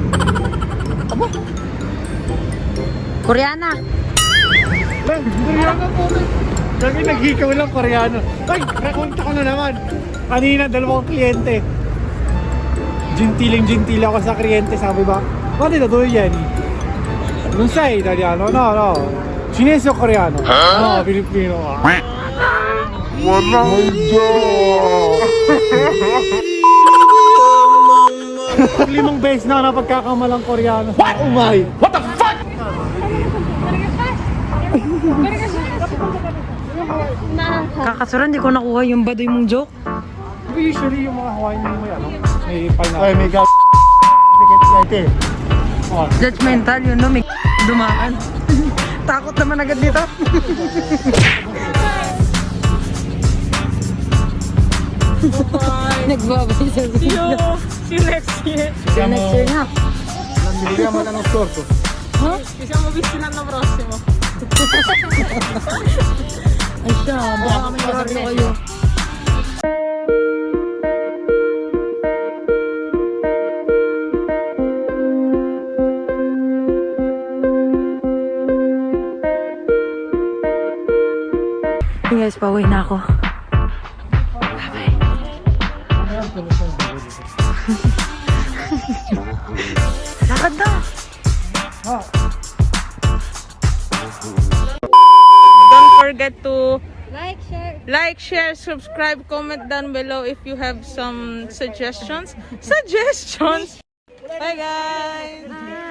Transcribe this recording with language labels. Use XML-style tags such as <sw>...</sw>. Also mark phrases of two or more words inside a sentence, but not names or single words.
<tl>Koreana. Koreano po. Lagi naghikaw lang Koreano. Ay, nakunta ko na naman. Kanina, 2 kliyente. Gentile ako sa kliyente. Sabi ba, bakit ito doon yan?</tl> <it>Non sei italiano? No. Cinese o Koreano? No, Filipino.</it> <tl>Wala Limang beses na napagkakamalang Koreano.</tl> <en>What? Oh my! What the fuck?</en> <tl>Kakasuran, di ko nakuha yung baduy mong joke. Usually yung mga Hawaiian may ano, may pineapple. Ay, may Judgmental yun, no? May dumaan. Takot naman agad dito. Nagbabay sa</tl> <en>See you next year. next year na.</en> <tl>Bigyan mo na ng scorso.</tl> <it>Siamo visti l'anno prossimo.</it> <tl>Ay siya, baka kami marami kayo.</tl> <en>Hey guys,</en> <tl>pauwi na ako. Bye-bye. Lakad na!</tl> <en>Don't forget to Like, share, Like, share, subscribe, comment down below if you have some suggestions. Suggestions! Bye guys!</en>